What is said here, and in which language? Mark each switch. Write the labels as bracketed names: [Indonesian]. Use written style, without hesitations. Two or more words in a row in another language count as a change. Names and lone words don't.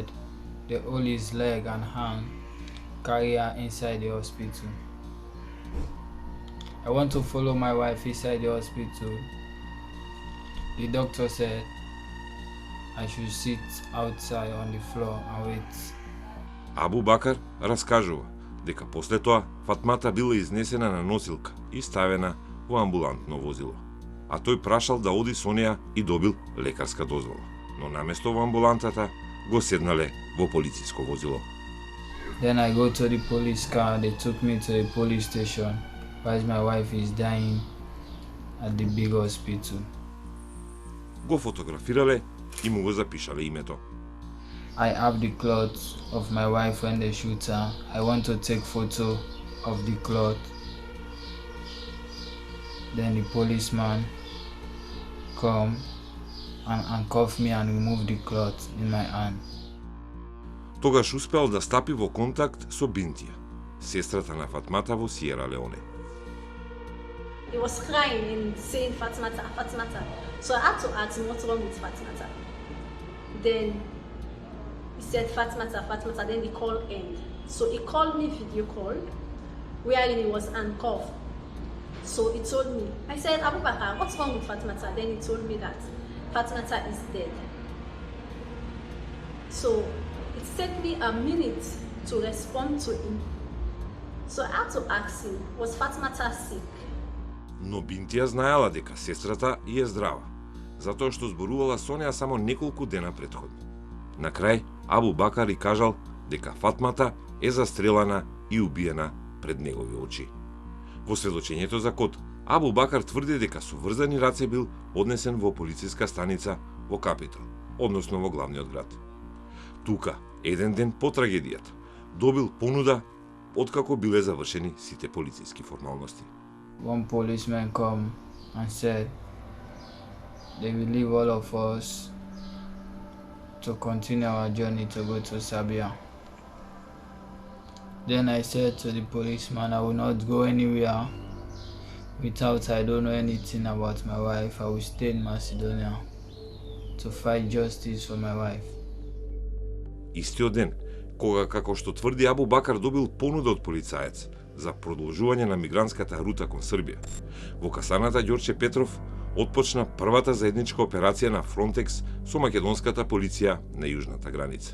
[English] They hold his leg and hand, carry her inside the hospital. I want to follow my wife inside the hospital. The doctor said I should sit outside on the floor and wait. [Macedonian] Абу Бакар раскажува дека после тоа Фатмата била изнесена на носилка и ставена во амбулантно возило. А тој прашал да оди со неа и добил лекарска дозвола. Но наместо во амбулантата го седнале во полициско возило. [English] Then I go to the police car. They took me to the police station, while my wife is dying at the big hospital. [Macedonian] Го фотографирале и му го запишале името. [English] I have the clothes of my wife when they shoot her. I want to take photo of the cloth. Then the policeman come and handcuff me and remove the cloth in my hand. [Macedonian] Тогаш успеал да стапи во контакт со Бинтија, сестрата на Фатмата во Сиера Леоне. [English] He was crying and saying Fatmata, Fatmata. So I had to ask him what's wrong with Fatmata. Then he said Fatmata, Fatmata. Then the call ended. So he called me video call, wherein he was handcuffed. So he told me, I said, Abu Bakar, what's wrong with Fatmata? Then he told me that Fatmata is dead. So it took me a minute to respond to him. So I had to ask him, was Fatmata sick? [Macedonian] Но Бинтија знаела дека сестрата и е здрава, затоа што зборувала со неа само неколку дена претходно. На крај, Абу Бакар и кажал дека Фатмата е застрелана и убиена пред негови очи. Во сведочењето за КОД, Абу Бакар тврди дека со врзани раце бил однесен во полициска станица во Капитал, односно во главниот град. Тука, еден ден по трагедијата, добил понуда откако биле завршени сите полициски формалности. [English] One policeman come and said they will leave all of us to continue our journey to go to Serbia. Then I said to the policeman, I will not go anywhere without I don't know anything about my wife. I will stay in Macedonia to fight justice for my wife. [Macedonian] Истиот ден, кога, како што тврди Абу Бакар, добил понуда од полицаец за продолжување на мигрантската рута кон Србија, во касарната Ѓорче Петров отпочна првата заедничка операција на Фронтекс со македонската полиција на јужната граница.